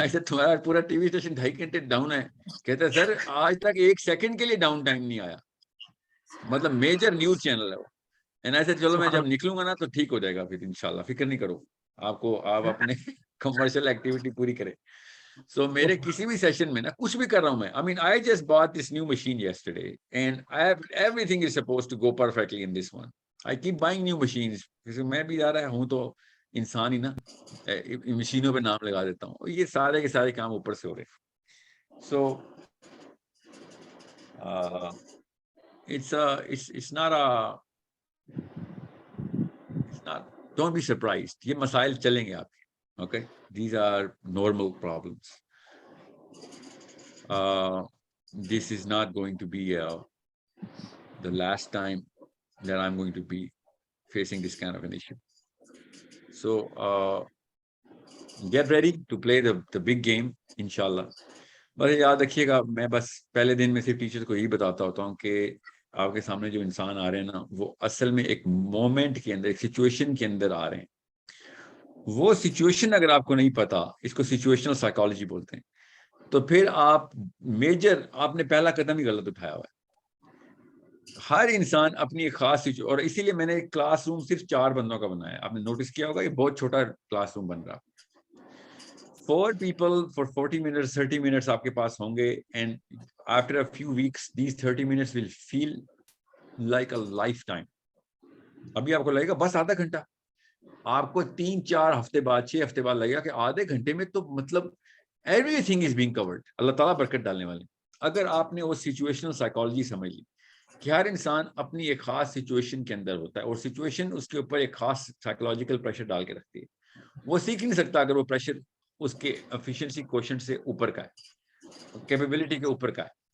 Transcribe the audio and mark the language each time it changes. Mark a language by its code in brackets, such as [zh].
[ur] تمہارا پورا T V station 2.5 گھنٹے ڈاؤن ہے. کہتے ہیں سر آج تک 1 سیکنڈ کے لیے ڈاؤن ٹائم نہیں آیا, مطلب میجر نیوز چینل ہے وہ. ایسے چلو میں جب نکلوں گا نا تو ٹھیک ہو جائے گا پھر انشاءاللہ, فکر نہیں کرو. آپ اپنے کمرشل ایکٹیویٹی پوری کریں. سو میرے کسی بھی سیشن میں نا کچھ بھی کر رہا ہوں میں, [en] I mean I just bought this new machine yesterday and everything is supposed to go perfectly in this one. I keep buying new machines. [ur] میں بھی جا رہا ہوں تو انسان ہی نا, مشینوں پہ نام لگا دیتا ہوں, یہ سارے کے سارے کام اوپر سے ہو رہے. [en] So it's not don't be surprised. [ur] یہ مسائل چلیں گے آپ کے. [en] Okay, these are normal problems. This is not going to be the last time that I'm going to be facing this kind of an issue. So get ready to play the big game, inshallah. [ur] بس یاد رکھیے گا, میں بس پہلے دن میں صرف teacher کو یہی بتاتا ہوتا ہوں کہ آپ کے سامنے جو انسان آ رہے ہیں نا, وہ اصل میں ایک مومنٹ کے اندر, ایک سچویشن کے اندر آ رہے ہیں. وہ سچویشن اگر آپ کو نہیں پتا, اس کو سچویشنل سائیکالوجی بولتے ہیں, تو پھر آپ نے پہلا قدم ہی غلط اٹھایا ہوا ہے. ہر انسان اپنی ایک خاص اور اسی لیے میں نے کلاس روم صرف 4 بندوں کا بنایا. آپ نے نوٹس کیا ہوگا یہ بہت چھوٹا کلاس روم بن رہا. [en] 4 people for 40 minutes 30 minutes [ur] آپ کے پاس ہوں گے, [en] and after a few weeks these 30 minutes will feel like a lifetime. [ur] ابھی آپ کو لگے گا بس آدھا گھنٹہ, آپ کو 3-4 ہفتے بعد 6 ہفتے بعد لگے گا کہ آدھے گھنٹے میں تو مطلب [en] Everything is being covered. [ur] اللہ تعالیٰ برکت ڈالنے والے. اگر آپ نے وہ سچویشنل سائیکالوجی سمجھ لی کہ ہر انسان اپنی ایک خاص سچویشن کے اندر ہوتا ہے اور سچویشن اس کے اوپر ایک خاص سائیکولوجیکل پریشر ڈال کے رکھتی ہے, وہ سیکھ نہیں سکتا اگر وہ پریشر اس کے ایفیشنسی کوشنٹ سے اوپر کا ہے, کیپیبلٹی کے اوپر کا ہے.